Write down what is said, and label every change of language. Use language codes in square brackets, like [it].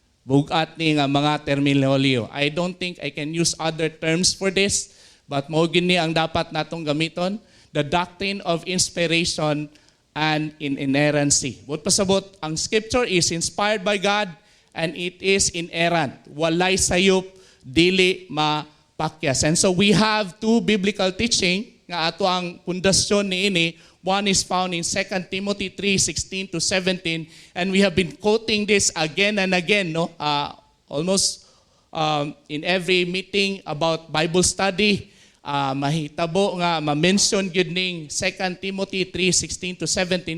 [ceb] Bugat ni nga mga terminolohiyo. [en] I don't think I can use other terms for this, [ceb] but mo gini ang dapat natong gamiton, [en] the doctrine of inspiration and in inerrancy. [ceb] But pasabot, ang [en] scripture is inspired by God and it is inerrant. [ceb] Walay sayop, dili mapakyas. [en] And so we have two biblical teaching [ceb] nga ato ang pundasyon niini. [en] One is found in 2 Timothy 3:16 to 17, and we have been quoting this again and again, no? Almost in every meeting about Bible study. [ceb] Mahitabo nga ma-mention gyud ning 2 Timothy 3:16 to 17.